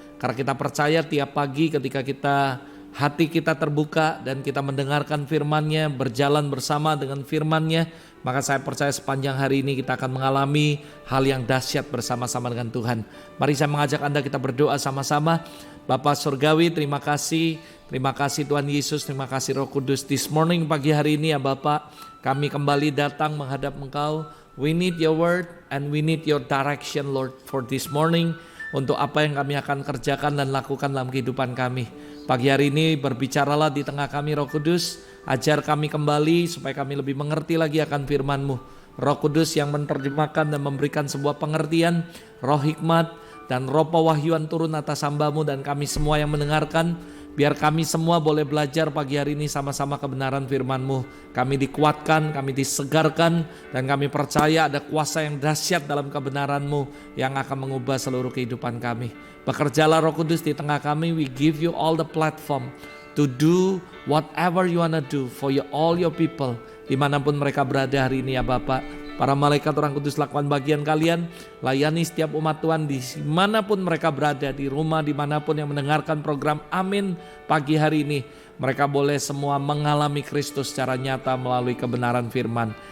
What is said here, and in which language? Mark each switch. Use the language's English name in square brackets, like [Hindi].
[Indonesian] Karena kita percaya tiap pagi ketika hati kita terbuka dan kita mendengarkan firman-Nya, berjalan bersama dengan firman-Nya, maka saya percaya sepanjang hari ini kita akan mengalami hal yang dahsyat bersama-sama dengan Tuhan. Mari saya mengajak Anda kita berdoa sama-sama. Bapa Surgawi, terima kasih Tuhan Yesus, terima kasih Roh Kudus. This morning, pagi hari ini ya Bapak, kami kembali datang menghadap Engkau. [English] We need your word and we need your direction Lord for this morning. [Indonesian] Untuk apa yang kami akan kerjakan dan lakukan dalam kehidupan kami. Pagi hari ini berbicaralah di tengah kami Roh Kudus. Ajar kami kembali supaya kami lebih mengerti lagi akan firman-Mu. Roh Kudus yang menerjemahkan dan memberikan sebuah pengertian. Roh hikmat dan roh pewahyuan turun atas hamba-Mu dan kami semua yang mendengarkan. Biar kami semua boleh belajar pagi hari ini sama-sama kebenaran firman-Mu. Kami dikuatkan, kami disegarkan, dan kami percaya ada kuasa yang dahsyat dalam kebenaran-Mu yang akan mengubah seluruh kehidupan kami. Bekerjalah Roh Kudus di tengah kami. [English] We give you all the platform to do whatever you wanna do for all your people. [Indonesian] Dimanapun mereka berada hari ini ya Bapak. Para malaikat orang kudus lakukan bagian kalian. Layani setiap umat Tuhan dimanapun mereka berada. Di rumah dimanapun yang mendengarkan program Amin pagi hari ini. Mereka boleh semua mengalami Kristus secara nyata melalui kebenaran firman.